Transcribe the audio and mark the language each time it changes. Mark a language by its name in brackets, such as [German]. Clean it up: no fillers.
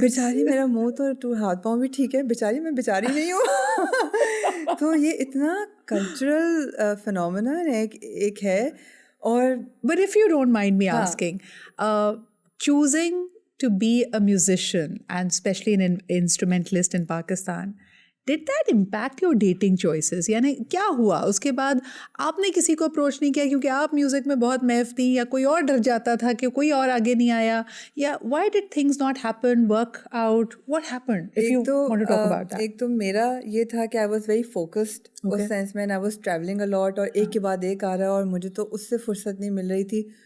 [Urdu] بیچاری, میرا منہ تو ہاتھ پاؤں بھی ٹھیک ہے, بیچاری میں بیچاری نہیں ہوں. تو یہ اتنا کلچرل فنومینن ایک ہے. اور [English] but if you don't mind me asking, choosing to be a musician and especially an instrumentalist in Pakistan, did that impact your dating choices? [Urdu] یعنی کیا ہوا اس کے بعد آپ نے کسی کو اپروچ نہیں کیا کیونکہ آپ میوزک میں بہت محو تھیں, یا کوئی اور ڈر جاتا تھا کہ کوئی اور آگے نہیں آیا, یا [English] why did things not happen, work out, what happened, if you want to talk about that? [Urdu] ایک تو میرا یہ تھا کہ [English] I was very focused [Urdu] اس sense میں, [English] I was traveling a lot, [Urdu] اور ایک کے بعد ایک آ رہا ہے اور مجھے تو اس سے فرصت نہیں مل رہی تھی.